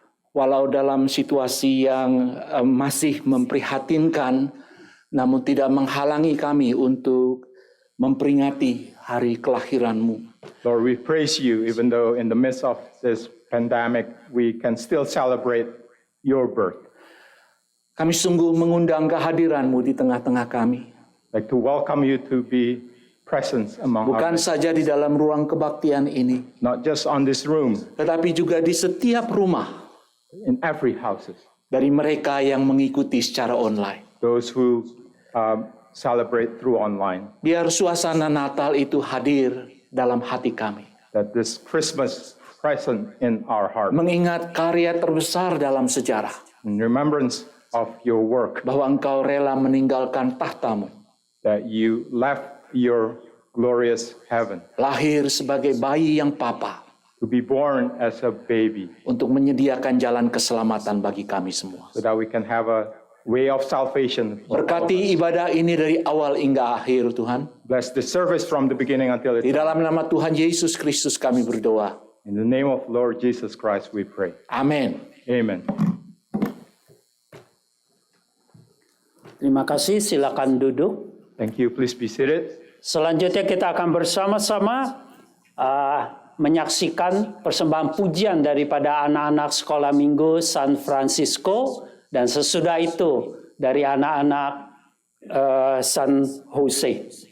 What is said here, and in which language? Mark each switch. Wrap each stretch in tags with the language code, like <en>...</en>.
<id>walau dalam situasi yang masih memprihatinkan, namun tidak menghalangi kami untuk memperingati hari kelahiran-Mu.</id> <en>Lord, we praise you, even though in the midst of this pandemic, we can still celebrate your birth.</en> <id>Kami sungguh mengundang kehadiran-Mu di tengah-tengah kami.</id> <en>Like to welcome you to be present among</en> <id>Bukan</id> <en>us,</en> <id>saja di dalam ruang kebaktian ini,</id> <en>not just on this room,</en> <id>tetapi juga di setiap rumah</id> <en>in every houses.</en> <id>dari mereka yang mengikuti secara online.</id> <en>Those who celebrate through online.</en> <id>Biar suasana Natal itu hadir dalam hati kami.</id> <en>That this Christmas present in our heart,</en> <id>Mengingat karya terbesar dalam sejarah,</id> <en>in remembrance of your work,</en> <id>bahwa Engkau rela meninggalkan tahta-Mu,</id> <en>that you left your glorious heaven</en> <id>lahir sebagai bayi yang papa,</id> <en>to be born as a baby,</en> <id>untuk menyediakan jalan keselamatan bagi kami semua.</id> <en>so that we can have a way of salvation. For all of us.</en> <id>Berkati ibadah ini dari awal hingga akhir, Tuhan.</id> <en>Bless the service from the beginning until</en> <id>Di</id> <en>it.</en> <id>dalam nama Tuhan Yesus Kristus kami berdoa.</id> <en>In the name of Lord Jesus Christ we pray.</en> <id>Amin.</id> <en>Amen.</en> <id>Terima kasih, silakan duduk.</id> <en>Thank you. Please be seated.</en> <id>Selanjutnya kita akan bersama-sama menyaksikan persembahan pujian daripada anak-anak sekolah minggu San Francisco, dan sesudah itu dari anak-anak San Jose.</id>